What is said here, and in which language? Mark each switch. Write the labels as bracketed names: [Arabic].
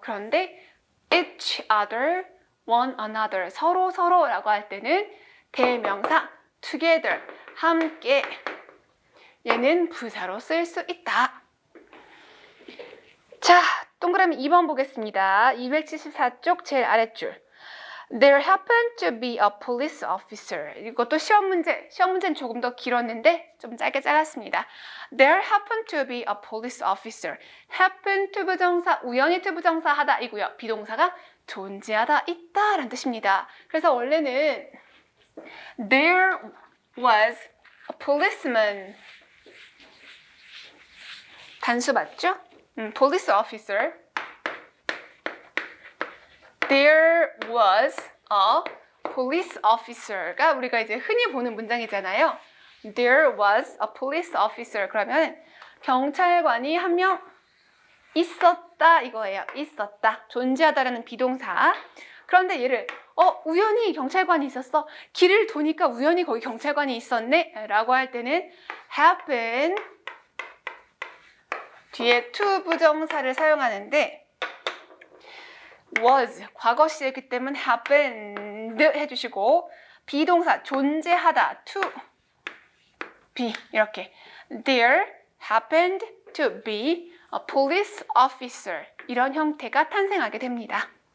[Korean] 그런데 each other, one another, 서로라고 할 때는 대명사 together, 함께, 얘는 부사로 쓸 수 있다. 자, 동그라미 2번 보겠습니다. 274쪽 제일 아랫줄. [English] There happened to be a police officer. [Korean] 이것도 시험 문제는 조금 더 길었는데 좀 짧게 잘랐습니다. [English] There happened to be a police officer. [Korean] happen to 부정사, 우연히 to 부정사 하다 이고요. 비동사가 존재하다, 있다 라는 뜻입니다. 그래서 원래는 [English] There was a policeman. [Korean] 단수 맞죠? police officer. [English] There was a police officer [Korean] 가 우리가 이제 흔히 보는 문장이잖아요. [English] There was a police officer. [Korean] 그러면 경찰관이 한 명 있었다 이거예요. 있었다. 존재하다라는 비동사. 그런데 얘를 우연히 경찰관이 있었어. 길을 도니까 우연히 거기 경찰관이 있었네 라고 할 때는 happen 뒤에 to 부정사를 사용하는데 was 과거 시제이기 때문에 happened 해주시고, 비동사 존재하다 to be 이렇게 [English] there happened to be a police officer [Korean] 이런 형태가 탄생하게 됩니다.